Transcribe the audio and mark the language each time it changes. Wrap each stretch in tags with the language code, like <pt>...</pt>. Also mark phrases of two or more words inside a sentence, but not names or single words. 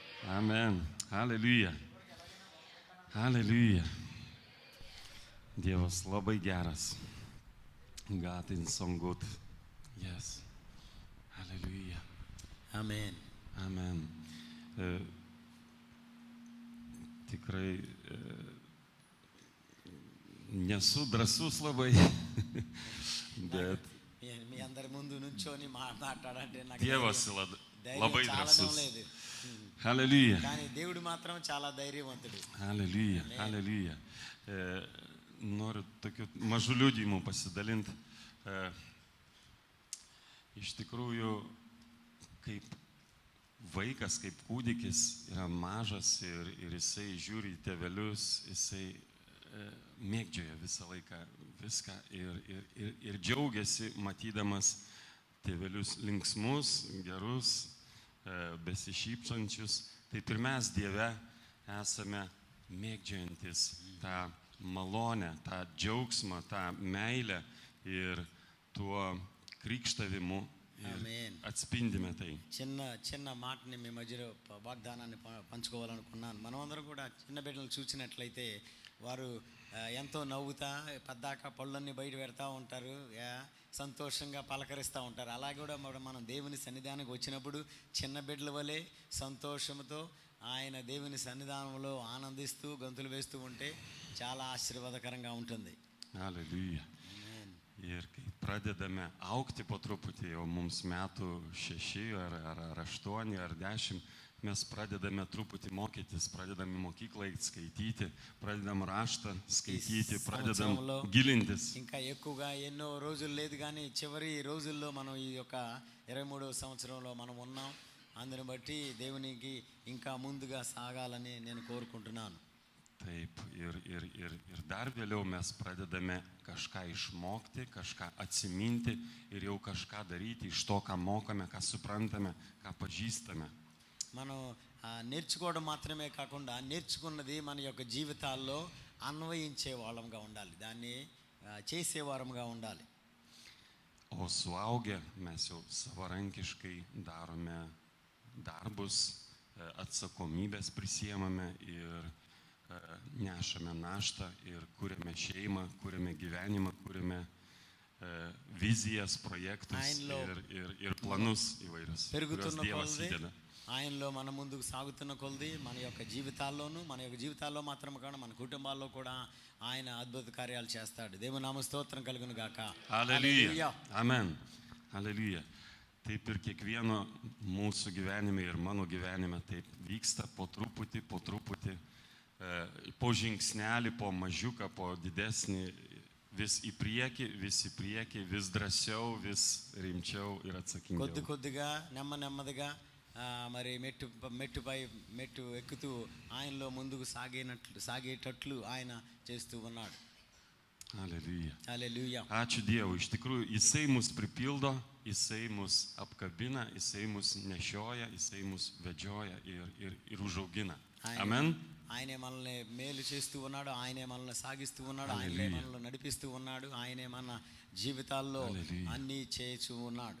<lt>Amen. Hallelujah. Hallelujah. Dievas labai geras.</lt> <en>God is so good. Yes.</en> <lt>Hallelujah. Amen. Amen. Tikrai nesu drąsus labai, bet</lt> <te>మీ అందరి ముందు నుంచొని మాట్లాడాలంటే నాకు</te> <lt>Dievas</lt> <te>ధైర్యం</te> <lt>labai</lt> <te>చాలడం</te> <lt>drąsus.</lt> <te>లేదు. Hallelujah. కానీ దేవుడు మాత్రం చాలా ధైర్యవంతుడు. Hallelujah. Amen. Hallelujah.</te> <lt>Noriu tokiu mažu liudijimu pasidalinti. Iš tikrųjų, kaip vaikas, kaip kūdikis yra mažas ir jisai žiūri į tėvelius, jisai mėgdžioja visą laiką viską ir džiaugiasi matydamas tėvelius linksmus, gerus, besišypsančius. Taip ir mes Dieve esame mėgdžiojantis tą malonę, tą džiaugsmą, tą meilę ir tuo krikštavimu Amen. atspindime tai.</lt> <te>చిన్న మాటని మీ మధ్యలో వాగ్దానాన్ని పంచుకోవాలనుకున్నాను. మనమందరం కూడా చిన్న బిడ్డలు చూసినట్లయితే వారు ఎంతో నవ్వుతా పద్దాక పళ్ళన్నీ బయట పెడతా ఉంటారు, సంతోషంగా పలకరిస్తూ ఉంటారు. అలాగే కూడా మనం దేవుని సన్నిధానానికి వచ్చినప్పుడు చిన్న బిడ్డల వలె సంతోషంతో ఆయన దేవుని సన్నిధానంలో ఆనందిస్తూ గంతులు వేస్తూ ఉంటే చాలా ఆశీర్వాదకరంగా ఉంటుంది. Hallelujah.</te> <lt>Ir kai pradedame augti po truputį, jau mums metų 6 ar 8 ar 10, mes pradedame truputį mokytis, pradedame mokyklą skaityti, pradedam raštą skaityti, pradedam gilintis.</lt> <te>ఇంకా ఎక్కువగా ఎన్నో రోజులు లేదు కానీ చివరి రోజుల్లో మనం ఈ యొక్క 23వ సంవత్సరంలో మనం ఉన్నాం. అందుని బట్టి దేవునికి ఇంకా ముందుగా సాగాలని నేను కోరుకుంటున్నాను.</te> <lt>Taip, ir dar vėliau mes pradedame kažką išmokti, kažką atsiminti ir jau kažką daryti iš to, ką mokame, ką suprantame, ką pažįstame.</lt> <te>మనం నేర్చుకోవడం మాత్రమే కాకుండా నేర్చుకున్నది మన యొక్క జీవితాల్లో అన్వయించే వాళ్ళంగా ఉండాలి, దాన్ని చేసేవారంగా ఉండాలి.</te> <lt>O suaugę mes jau savarankiškai darome darbus, atsakomybės prisiemame ir nešame naštą ir kuriame šeimą, kuriame gyvenimą, kuriame vizijas, projektus ir planus įvairius, kuriuos Dievas įdeda.</lt> <te>ఆయనలో మన ముందుకు సాగుతున్న కొలది మన యొక్క జీవితాల్లోనూ, మన యొక్క జీవితాల్లో మాత్రమే కాకుండా మన కుటుంబాల్లో కూడా ఆయన అద్భుత కార్యాలు చేస్తాడు. దేవుని నామ స్తోత్రం కలుగును గాక. Hallelujah. Amen. Hallelujah.</te> <lt>Taip ir kiekvieno mūsų gyvenime ir mano gyvenime taip vyksta po truputį, po žingsnelį, po mažiuką, po didesnį, vis į priekį, vis drąsiau, vis rimčiau ir atsakingiau.</lt> <te>కొద్ది కొద్దిగా నెమ్మదిగా మరి మెట్టు ఎక్కుతూ ఆయనలో ముందుకు సాగేటట్లు ఆయన చేస్తూ ఉన్నాడు. Hallelujah. Hallelujah.</te> <lt>Ačiū Dievui, iš tikrųjų Jisai mus pripildo, Jisai mus apkabina, Jisai mus nešioja, Jisai mus vedžioja ir užaugina. Amen.</lt> <te>ఆయనే మనల్ని మేలు చేస్తూ ఉన్నాడు, ఆయనే మనల్ని సాగిస్తూ ఉన్నాడు, ఆయనే మనల్ని నడిపిస్తూ ఉన్నాడు, ఆయనే మన జీవితాల్లో అన్నీ చేస్తూ ఉన్నాడు.</te>